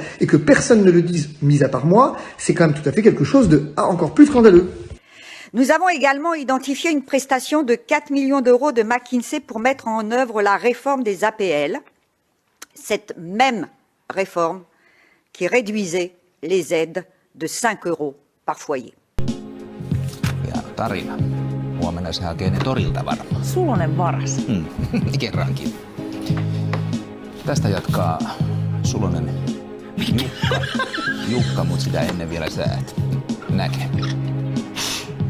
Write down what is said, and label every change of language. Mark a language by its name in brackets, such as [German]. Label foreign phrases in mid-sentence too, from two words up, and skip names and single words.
[French] Et que personne ne le dise, mis à part moi, c'est quand même tout à fait quelque chose de encore plus scandaleux. Nous avons également identifié une prestation de 4 millions d'euros de McKinsey pour mettre en œuvre la réforme des APL. Cette même réforme qui réduisait les aides de 5 € par foyer. [Finnish] Ja tarina. Huomenna se hakee ne torilta varmaan. Sulonen varas. Kerrankin. Tästä jatkaa Sulonen Jukka, mutta sitä ennen vielä säät.